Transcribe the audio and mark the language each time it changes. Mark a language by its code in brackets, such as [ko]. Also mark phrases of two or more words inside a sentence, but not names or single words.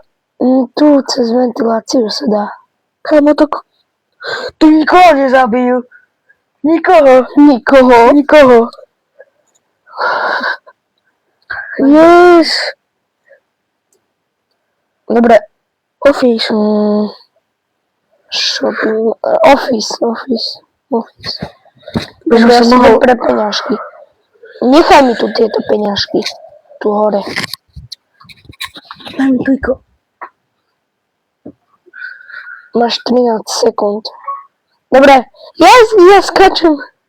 [sk] Tu cez ventiláciu sa dá. Kamo to... Tu nikoho nezabijú. Nikoho. Yes! Dobre. Office. [en] Shopping. Office. [sk] By som Dobre, ja sa si mohol... idem pre peňažky. Nechaj mi tu tieto peňažky. Tu hore. Daj mi triko. Máš 13 sekúnd. Dobre. Ja skáčem.